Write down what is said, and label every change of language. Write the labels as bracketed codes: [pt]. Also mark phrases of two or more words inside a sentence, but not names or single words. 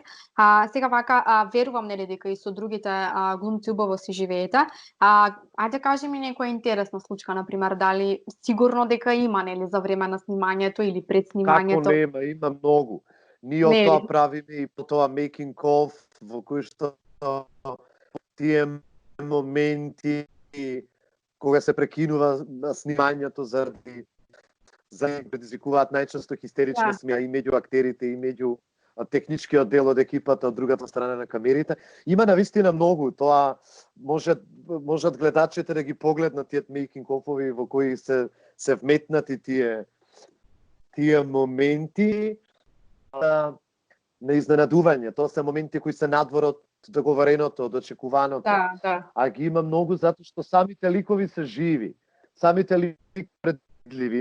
[mk] Сега вака верувам, нели, дека и со другите глумци убаво си живеете. Ајде кажи ми некоја интересна случка, на пример, дали сигурно дека има, нели, за време на снимањето или пред Како снимањето, нема, има многу. Ние од тоа нели? правиме и по тоа [en] making of, [mk] во кој што тие моменти кога се прекинува снимањето заради предизвикуваат најчесто хистерични Да, смеа и меѓу актерите и меѓу техничкиот дел од екипата од другата страна на камерите. Има навистина многу, тоа можат гледачите да ги погледнат тие [en] making of- [mk] ови во кои се вметнати тие моменти на изненадување. Тоа се моменти кои се надвор од договореното, од очекуваното. да. А ги има многу затоа што самите ликови се живи. Самите ликови предливи.